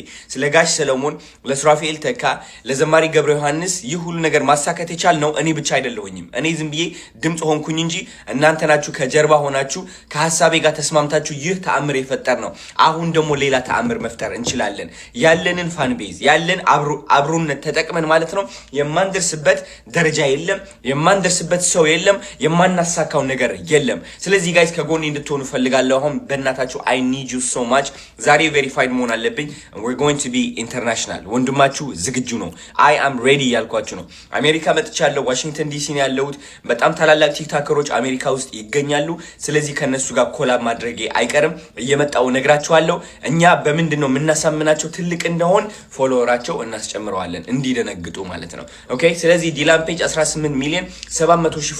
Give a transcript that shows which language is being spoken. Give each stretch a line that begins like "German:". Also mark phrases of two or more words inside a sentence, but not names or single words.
Amharic: ስለ ጋሽ ሰለሞን፣ ለሱራፌል ተካ፣ ለዘማሪ ገብረ ዮሐንስ ይህ ሁሉ ነገር ማሳካት የቻልነው እኔ ብቻ አይደለሁኝም። እኔ ዝም ብዬ ድምፅ ሆንኩኝ እንጂ እናንተ ናችሁ ከጀርባ ሆናችሁ ከሀሳቤ ጋር ተስማምታችሁ ይህ ተአምር የፈጠር ነው። አሁን ደግሞ ሌላ ተአምር መፍጠር እንችላለን። ያለንን ፋን ቤዝ ያለን አብሮነት ተጠቅመን ማለት ነው የማንደርስበት ደረጃ የለም፣ የማንደርስበት ሰው የለም፣ የማናሳካው ነገር የለም። ስለዚህ ጋይስ ከጎኔ እንድትሆኑ ፈልጋለሁ። አሁን በእናታችሁ
English: I need you so much።
Amharic: ዛሬ ቬሪፋይድ መሆን አለብኝ።
English: we're going to be international።
Amharic: ወንድማችሁ ዝግጁ ነው።
English: I am ready
Amharic: ያልኳችሁ ነው። አሜሪካ መጥቻለሁ። ዋሽንግተን ዲሲ ነው ያለሁት። በጣም ታላላቅ ቲክቶከሮች አሜሪካ ውስጥ ይገኛሉ። ስለዚህ ከነሱ ጋር ኮላብ ማድረጌ አይቀርም። እየመጣው ነግራችኋለሁ። እኛ በምንድን ነው የምናሳምናቸው ትልቅ እንደሆን ፎሎወራቸው እናስጨምረዋለን እንዲደነግጡ ማለት ነው። ኦኬ ስለዚህ ዲላን ፔጅ 18 ሚሊዮን 700 ሺህ